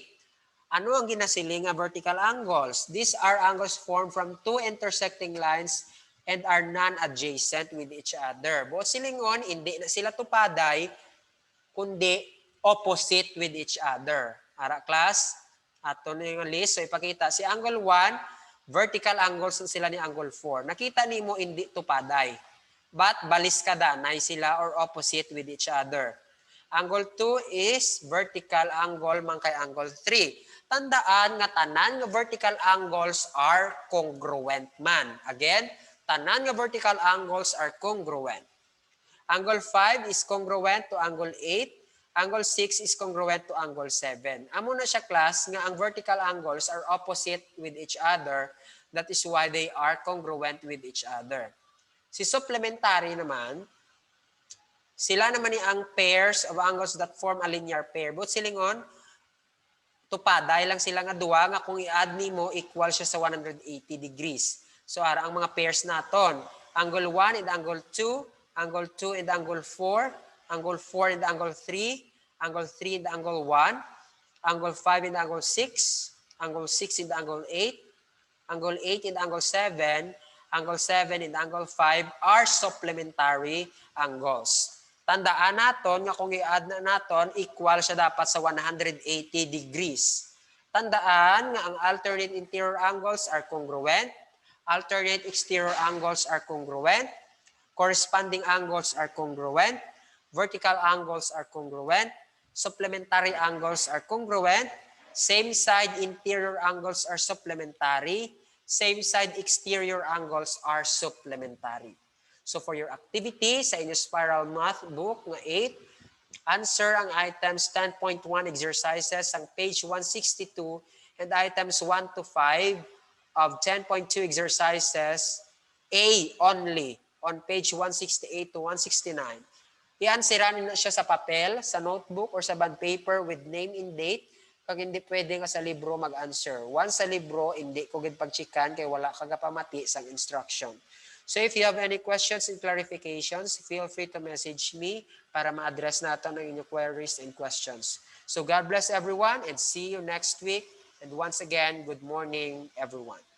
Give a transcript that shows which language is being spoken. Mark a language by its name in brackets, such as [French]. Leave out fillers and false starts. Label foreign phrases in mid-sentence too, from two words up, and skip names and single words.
[Hiligaynon] Ano ang ginasiling nga vertical angles? [English] These are angles formed from two intersecting lines and are non-adjacent with each other. [Hiligaynon] Buot silingon, hindi na sila tupaday, kundi [English] opposite with each other. [Hiligaynon] Ara class? Ato na yung list. So ipakita, si angle 1, [English] vertical angles [Hiligaynon] sila ni angle 4. Nakita ni mo hindi tupaday. [English] But [Hiligaynon] baliskadanay sila [English] or opposite with each other. Angle 2 is vertical angle [Hiligaynon] man kay [English] angle 3. [Hiligaynon] Tandaan nga tanan nga [English] vertical angles are congruent [Hiligaynon] man. [English] Again, [Hiligaynon] tanan nga [English] vertical angles are congruent. Angle 5 is congruent to angle 8. Angle 6 is congruent to angle 7. [Hiligaynon] Amo na siya class nga ang [English] vertical angles are opposite with each other. That is why they are congruent with each other. [Hiligaynon] Si supplementary naman, sila naman ni ang [English] pairs of angles that form a linear pair. [Hiligaynon] But silingon, tupaday lang sila nga duwa nga kung i-add nimo equal siya sa 180 degrees. So ara ang mga pairs naton, [English] angle 1 and angle 2, angle 2 and angle 4, angle 4 and angle 3, angle 3 and angle 1, angle 5 and angle 6, angle 6 and angle 8, angle 8 and angle 7, angle 7 and angle 5 are supplementary angles. [Hiligaynon] Tandaan naton nga kung i-add na naton, equal siya dapat sa 180 degrees. [English] Tandaan nga ang alternate interior angles are congruent, alternate exterior angles are congruent, corresponding angles are congruent, vertical angles are congruent, supplementary angles are congruent, same side interior angles are supplementary, same side exterior angles are supplementary. So for your activity [Hiligaynon] sa inyong [English] spiral math book nga 8, answer ang items 10.1 exercises ang page 162 and items 1 to 5 of 10.2 exercises A only on page 168 to 169. [Hiligaynon] I-answeran na siya sa papel, sa notebook, or sa [English] bond paper with name and date. [Hiligaynon] kag hindi pwede nga sa libro mag-answer. Once sa libro, hindi ko gid pagchikan kay wala ka gapamati sang instruction. [English] So if you have any questions and clarifications, feel free to message me [Hiligaynon] para ma-address natin ang inyong [English] queries and questions. So God bless everyone and see you next week. And once again, good morning, everyone.